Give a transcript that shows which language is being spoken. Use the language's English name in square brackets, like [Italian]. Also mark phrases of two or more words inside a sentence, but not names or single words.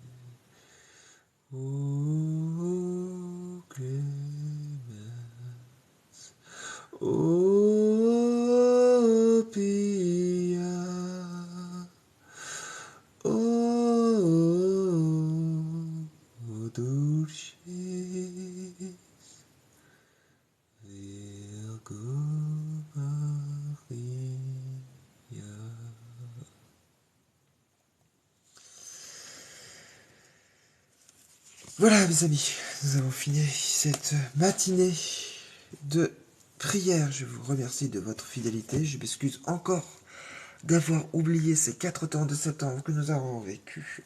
[Latin] O clemens, o pia, o dulcis Virgo Maria. [French] Voilà mes amis, nous avons fini cette matinée de prière. Je vous remercie de votre fidélité. Je m'excuse encore d'avoir oublié ces 4 temps de septembre que nous avons vécu.